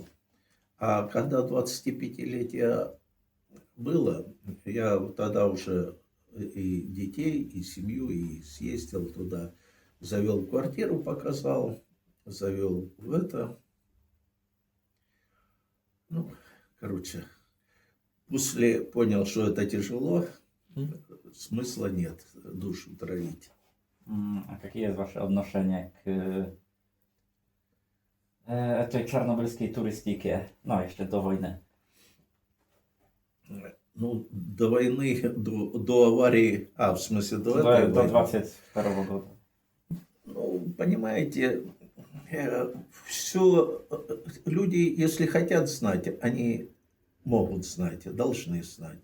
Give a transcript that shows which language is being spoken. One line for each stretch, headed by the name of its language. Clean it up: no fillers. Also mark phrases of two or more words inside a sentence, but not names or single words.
Russian: А когда 25-летие было, я тогда уже и детей, и семью, и съездил туда, завел квартиру, показал, завел в это. Ну, короче, после понял, что это тяжело, смысла нет душу травить.
Polish: A jakie jest wasze odnoszenie k tej czarnobylskiej turystyce? No, jeszcze do wojny.
Russian: Ну, до войны, до аварии, в смысле, до этой До войны. 22 года. Ну, понимаете, все, люди, если хотят знать, они могут знать, должны знать.